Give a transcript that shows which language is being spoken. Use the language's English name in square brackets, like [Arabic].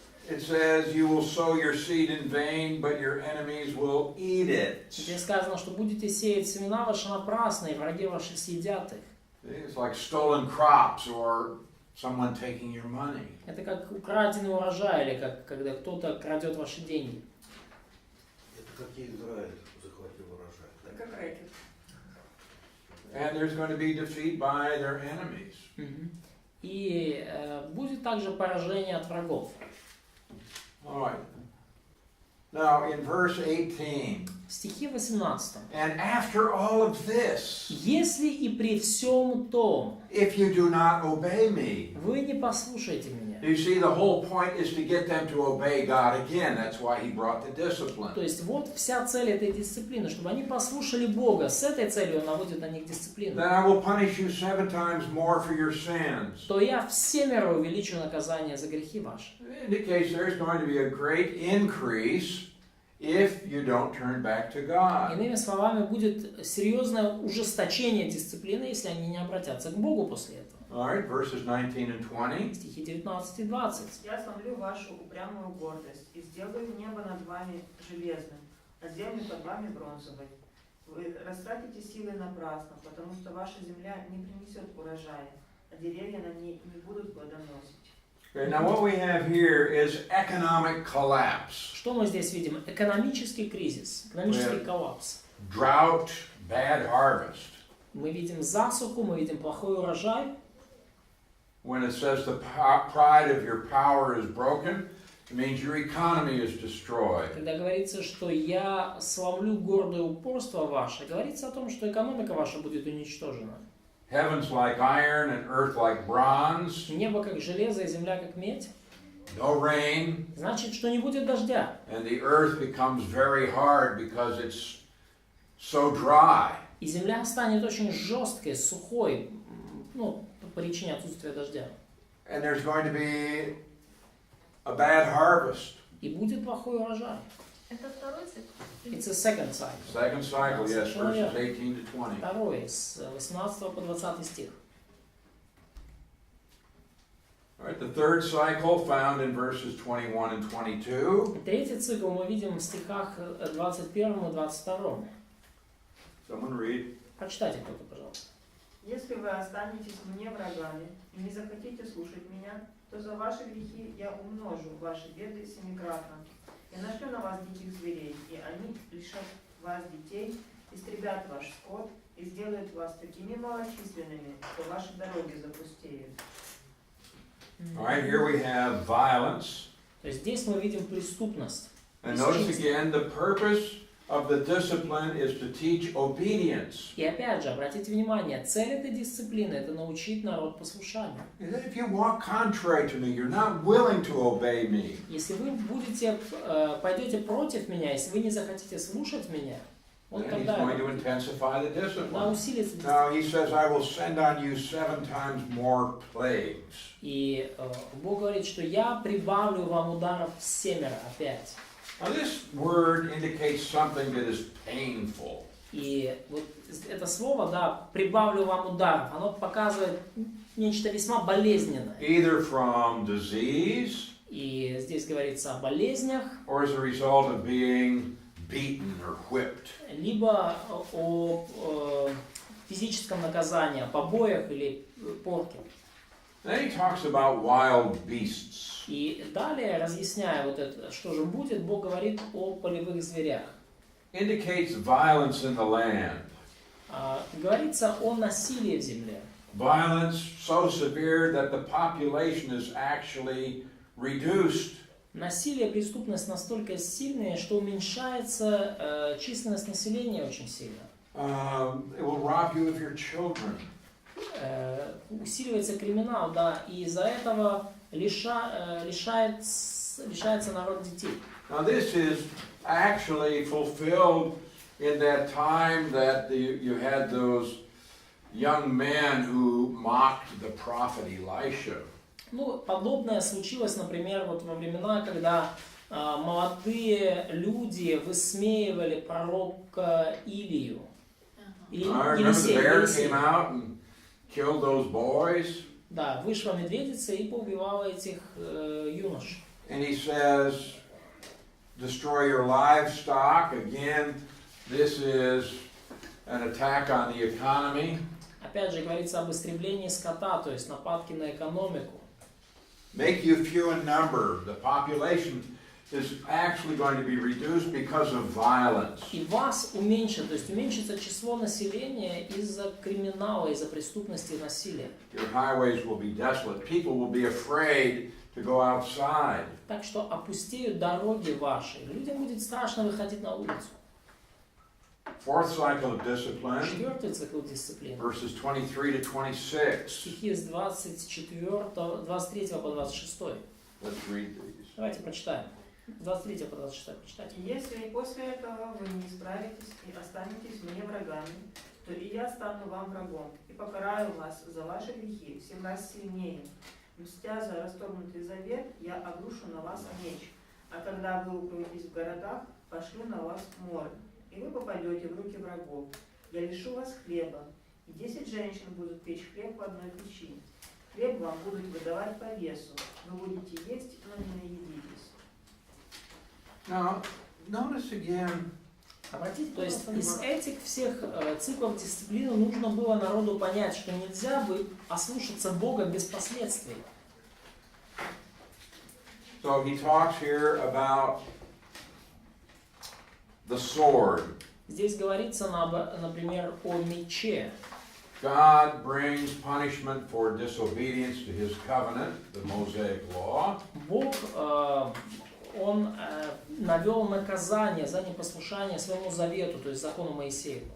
[English] It says, you will sow your seed in vain, but your enemies will eat it. [Russian] Здесь сказано, что будете сеять семена ваши напрасно, и враги ваши съедят их. [English] It's like stolen crops or someone taking your money. [Russian] Это как украденный урожай, или как когда кто-то крадет ваши деньги. Это как Израиль захватил урожай. Это как рэкет. [English] And there's going to be defeat by their enemies. [Russian] И будет также поражение от врагов. [English] All right. Now, in verse 18, [Russian] Стихи 18. [English] and after all of this, [Russian] Если и при всем том [English] if you do not obey me, [Russian] вы не послушаете меня. [English] you see, the whole point is to get them to obey God again. That's why he brought the discipline. [Russian] То есть вот вся цель этой дисциплины, чтобы они послушали Бога. С этой целью он наводит на них дисциплину. [English] Then I will punish you 7 times more for your sins. [Russian] То я всемеро увеличу наказание за грехи ваши. [English] It indicates there's going to be a great increase if you don't turn back to God. [Russian] Иными словами, будет серьезное ужесточение дисциплины, если они не обратятся к Богу после этого. [English] All right, verses 19 and 20. [Russian] Стихи 19 и 20. Я сломлю вашу упрямую гордость и сделаю небо над вами железным, а землю под вами бронзовой. Вы растратите силы напрасно, потому что ваша земля не принесет урожая, а деревья на ней не будут плодоносить. [English] Okay, now what we have here is economic collapse. [Russian] Что мы здесь видим? Экономический кризис, экономический коллапс. [English] Drought, bad harvest. [Russian] Мы видим засуху, мы видим плохой урожай. [English] When it says the pride of your power is broken, it means your economy is destroyed. [Russian] Когда говорится, что я сломлю гордое упорство ваше, говорится о том, что экономика ваша будет уничтожена. [English] Heavens like iron and earth like bronze. [Russian] Небо как железо и земля как медь. [English] No rain. [Russian] Значит, что не будет дождя. [English] And the earth becomes very hard because it's so dry. [Russian] И земля станет очень жесткой, сухой, ну, по причине отсутствия дождя. [English] And there's going to be a bad harvest. [Russian] И будет плохой урожай. Это второй цикл. [English] It's a second cycle. Second cycle, yes, verses 18 to 20. [Russian] Второй, с 18 по 20 стих. [English] All right, the third cycle found in verses 21 and 22. [Russian] Третий цикл мы видим в стихах 21 и 22. [English] Someone read. [Russian] Прочитайте кто-то, пожалуйста. Если вы останетесь мне врагами и не захотите слушать меня, то за ваши грехи я умножу ваши беды семикратно. Я нашлю на вас диких зверей, и они лишат вас детей, истребят ваш скот и сделают вас такими малочисленными, что ваши дороги запустеют. [English] All right, here we have violence. [Russian] То есть здесь мы видим преступность. [English] And notice again, the purpose of the discipline is to teach obedience. [Russian] И опять же, обратите внимание, цель этой дисциплины – это научить народ послушанию. [English] If you walk contrary to me, you're not willing to obey me. [Russian] Если вы пойдете против меня, если вы не захотите слушать меня, вот [English] Then he's [Russian] тогда [English] going to intensify the [Russian] да, [English] discipline. [Russian] усилится [English] Now [Russian] дисциплина. [English] he says, I will send on you 7 times more plagues. [Russian] И Бог говорит, что я прибавлю вам ударов 7 опять. [English] Now this word indicates something that is painful. [Russian] И вот это слово, да, прибавлю вам ударов, оно показывает нечто весьма болезненное. [English] Either from disease, [Russian] И здесь говорится о болезнях, [English] or as a result of being beaten or whipped. [Russian] либо о физическом наказании, побоях или порке. [English] Then he talks about wild beasts. [Russian] И далее, разъясняя вот это, что же будет, Бог говорит о полевых зверях. [English] Indicates violence in the land. [Russian] Говорится о насилии в земле. [English] Violence so severe that the population is actually reduced. [Russian] Насилие, преступность настолько сильная, что уменьшается численность населения очень сильно. [English] It will rob you of your children. [Russian] Усиливается криминал, да, и из-за этого лишается народ детей. [English] Now this is actually fulfilled in that time that you had those young men who mocked the prophet Elisha. [Russian] Ну, подобное случилось, например, вот во времена, когда молодые люди высмеивали пророка Илию. Или [English] Remember the bear [Russian] Елисея. [English] came out and killed those boys? [Russian] Да, вышла медведица и поубивала этих юнош. [English] And he says, destroy your livestock. Again, this is an attack on the economy. [Russian] Опять же говорится об истреблении скота, то есть нападки на экономику. [English] Make you few in number. The population is actually going to be reduced because of violence. [Russian] И вас уменьшит, то есть уменьшится число населения из-за криминала, из-за преступности и насилия. [English] Your highways will be desolate. People will be afraid to go outside. [Russian] Так что опустеют дороги ваши. Людям будет страшно выходить на улицу. [English] Fourth cycle of discipline, [Russian] Четвертый цикл дисциплины. [English] verses 23 to 26. [Russian] Стихи с 23 по 26. [English] Let's read these. [Russian] Давайте прочитаем. 23 по 26 прочитайте. Если после этого вы не исправитесь и останетесь мне врагами, то и я стану вам врагом, и покараю вас за ваши грехи всем раз сильнее. Мстя за расторгнутый завет, я обрушу на вас меч, а когда вы укроетесь в городах, пошлю на вас море, и вы попадете в руки врагов. Я лишу вас хлеба, и 10 женщин будут печь хлеб в одной печи. Хлеб вам будут выдавать по весу, вы будете есть, но не наедитесь. [English] Now, notice again. [Russian] Обратите, то есть из этих всех циклов дисциплины нужно было народу понять, что нельзя ослушаться Бога без последствий. [English] So he talks here about the sword. [Russian] Здесь говорится, например, о мече. [English] God brings punishment for disobedience to his covenant, the Mosaic law. [Russian] Бог, Он навел наказание за непослушание своему завету, то есть закону Моисееву.